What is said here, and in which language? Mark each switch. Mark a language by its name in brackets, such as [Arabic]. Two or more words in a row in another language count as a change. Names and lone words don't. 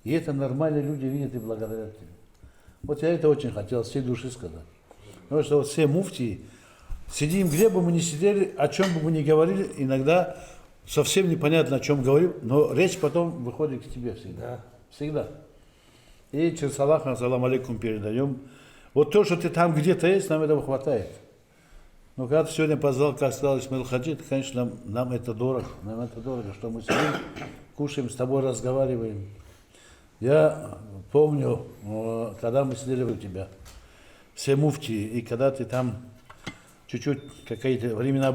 [Russian] И это нормальные люди видят и благодарят тебе. Вот я это очень хотел всей души сказать. Потому что вот все муфтии, сидим, где бы мы ни сидели, о чем бы мы ни говорили, иногда совсем непонятно, о чем говорим, но речь потом выходит к тебе всегда. Всегда. И через Аллаха, [Arabic] سلام عليكم, [Russian] передаем. Вот то, что ты там где-то есть, нам этого хватает. Но когда ты сегодня позвал, как сказал Исмаил Хаджи, это, конечно, нам это дорого. Нам это дорого, что мы сидим, кушаем, с тобой разговариваем. Я помню, когда мы сидели у тебя, все муфтии, и когда ты там чуть-чуть, какие-то времена